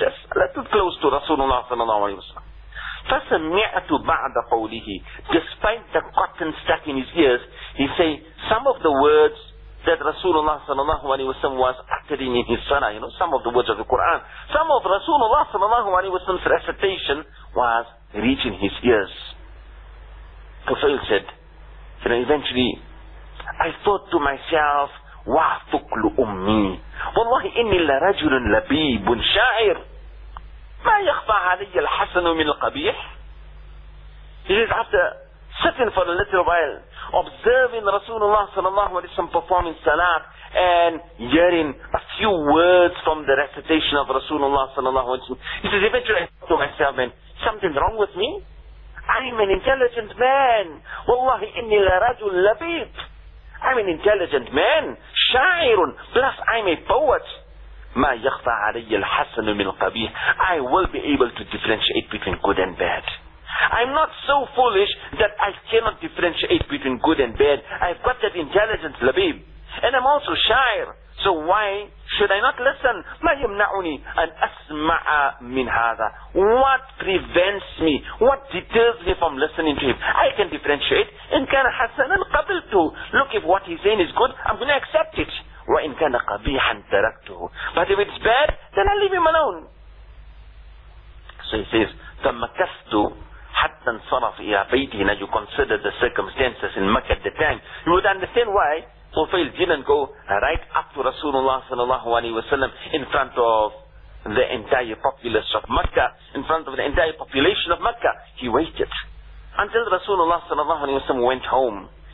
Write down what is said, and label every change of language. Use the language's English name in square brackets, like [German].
[English] Just a little close to Rasulullah sallallahu alayhi wa sallam. [Arabic] فَسَمِعْتُ بَعْدَ قَوْلِهِ. [English] Despite the cotton stuck in his ears, he say some of the words that Rasulullah sallallahu alayhi wa sallam was uttering in his salah. You know, some of the words of the Quran. Some of Rasulullah sallallahu alayhi wa sallam's recitation was reaching his ears. Tufail said, you know, eventually, I thought to myself, [Arabic] وَعْفُقْلُ أُمِّي وَاللَّهِ إِنِّي لَرَجُلٌ لَبِيبٌ شَاعِرٌ مَا يَخْفَى عَلَيَّ الْحَسَنُ مِنْ الْقَبِيحِ. [English] He is after sitting for a little while, observing Rasulullah sallallahu alayhi wa sallam performing salat and hearing a few words from the recitation of Rasulullah sallallahu alayhi wa sallam. He says, eventually I thought to myself, man, something wrong with me? I'm an intelligent man. [Arabic] وَاللَّهِ إِنِّي لَرَجُلٌ لَبِيبٌ. [English] I'm an intelligent man, shairun, plus I'm a poet. [Arabic] مَا يَخْفَى عَلَيَّ الْحَسَنُ مِنْ الْقَبِيحِ. [English] I will be able to differentiate between good and bad. I'm not so foolish that I cannot differentiate between good and bad. I've got that intelligence, labib. And I'm also shair. So why should I not listen? [Arabic] مَا يَمْنَعُنِي أَنْ أَسْمَعَ مِنْ هَذَا. [English] What prevents me? What deters me from listening to him? I can differentiate. [Arabic] إِنْ كَانَ حَسَنًا قَبِلْتُهُ. [English] Look, if what he's saying is good, I'm going to accept it. [Arabic] وَإِنْ كَانَ قَبِيحًا تَرَكْتُهُ. [English] But if it's bad, then I'll leave him alone. So he says, [Arabic] فَمَكَثْتُ حَتَّى انْصَرَفَ إِلَى بَيْتِهِ. [English] Now you consider the circumstances in Mecca at the time. You would understand why Tufail didn't go right up to Rasulullah sallallahu alayhi wa sallam in front of the entire populace of Mecca, in front of the entire population of Mecca. He waited until Rasulullah sallallahu alayhi wa sallam went home.